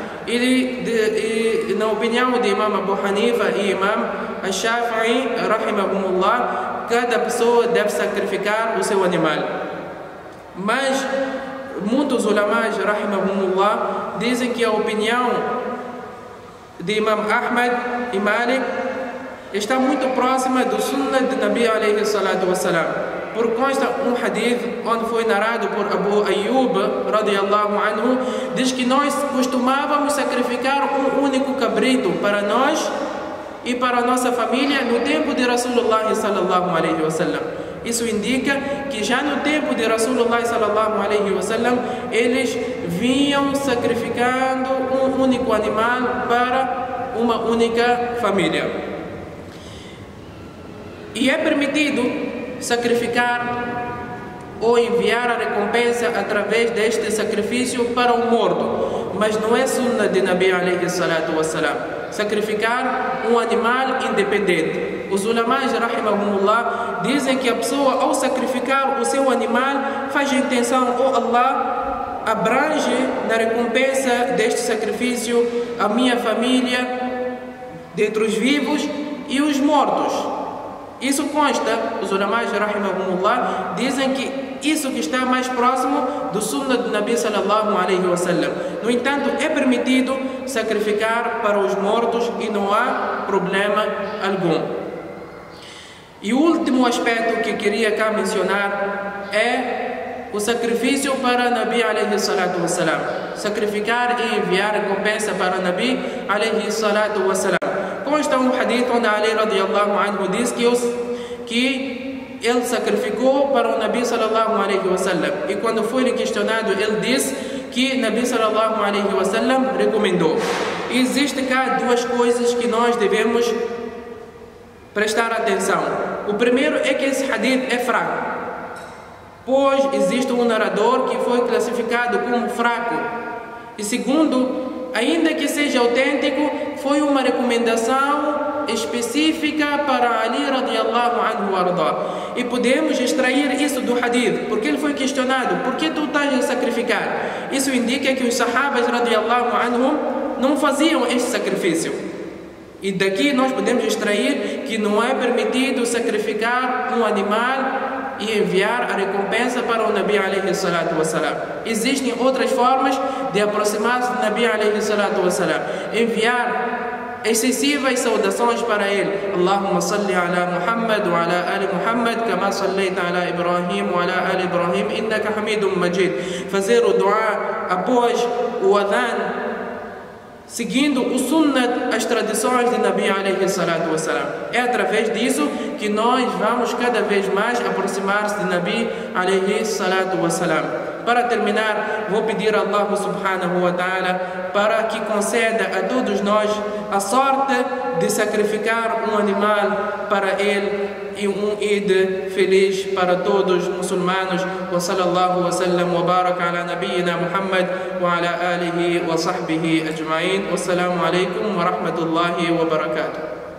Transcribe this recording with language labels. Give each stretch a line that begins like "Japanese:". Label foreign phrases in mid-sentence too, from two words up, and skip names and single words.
Portuguese: E na opinião de Imam Abu Hanifa e Imam Ash-Shafi'i, rahimahumullah, cada pessoa deve sacrificar o seu animal. Mas muitos ulamás, rahimahumullah, dizem que a opinião de Imam Ahmad e Malik está muito próxima do Sunnah de Nabi
Arabic: عليه الصلاة والسلام.
Portuguese: Por consta um hadith onde foi narrado por Abu Ayyub
Arabic: رضي الله عنه,
Portuguese: diz que nós costumávamos sacrificar um único cabrito para nós e para a nossa família no tempo de Rasulullah
Arabic: صلى الله عليه وسلم.
Portuguese: Isso indica que já no tempo de Rasulullah
Arabic: صلى الله عليه وسلم
Portuguese: eles vinham sacrificando um único animal para uma única família. E é permitido sacrificar ou enviar a recompensa através deste sacrifício para o morto, mas não é sunnah de Nabi
Arabic: عليه الصلاة والسلام
Portuguese: sacrificar um animal independente. Os ulamais rahimahumullah dizem que a pessoa, ao sacrificar o seu animal, faz a intenção: oh Allah, abrange na recompensa deste sacrifício a minha família dentre os vivos e os mortos. Isso consta, os ulamais rahimahumullah dizem que isso que está mais próximo do sunnah do Nabi
Arabic: صلى الله عليه وسلم.
Portuguese: No entanto, é permitido sacrificar para os mortos e não há problema algum. E o último aspecto que queria cá mencionar é o sacrifício para Nabi
Arabic: عليه الصلاة والسلام.
Portuguese: Sacrificar e enviar recompensa para Nabi
Arabic: عليه الصلاة والسلام.
Portuguese: Consta um hadith onde Ali
Arabic: رضي الله عنه
Portuguese: diz que ele sacrificou para o Nabi
Arabic: صلى الله عليه وسلم.
Portuguese: E quando foi questionado, ele disse que Nabi
Arabic: صلى الله عليه وسلم
Portuguese: recomendou. E existe cá duas coisas que nós devemos prestar atenção. O primeiro é que esse hadith é fraco, pois existe um narrador que foi classificado como fraco. E segundo, ainda que seja autêntico, foi uma recomendação específica para Ali
Arabic: رضي الله عنه
Portuguese: arda. E podemos extrair isso do hadith, porque ele foi questionado: por que tu estás a sacrificar? Isso indica que os sahabas
Arabic: رضي الله عنهم
Portuguese: não faziam este sacrifício. E daqui nós podemos extrair que não é permitido sacrificar um animal e enviar a recompensa para o Nabi
Arabic: عليه الصلاة والسلام.
Portuguese: Existem outras formas de aproximar-se do Nabi
Arabic: عليه الصلاة والسلام.
Portuguese: Enviar excessivas saudações para ele.
Arabic: اللهم صل على محمد وعلى آل محمد كما صليت على إبراهيم وعلى آل إبراهيم إنك حميد مجيد.
Portuguese: Fazer o dua após o adhan, seguindo o sunnah, as tradições de Nabi
Arabic: عليه الصلاة والسلام.
Portuguese: É através disso que nós vamos cada vez mais aproximar-se de Nabi
Arabic: عليه الصلاة والسلام.
Portuguese: Para terminar, vou pedir a Allah
Arabic: سبحانه وتعالى
Portuguese: para que conceda a todos nós a sorte de sacrificar um animal para ele e um Eid feliz para todos os muçulmanos.
Arabic: وصلى الله وسلم وبارك على نبينا محمد وعلى آله وصحبه أجمعين. والسلام عليكم ورحمة الله وبركاته.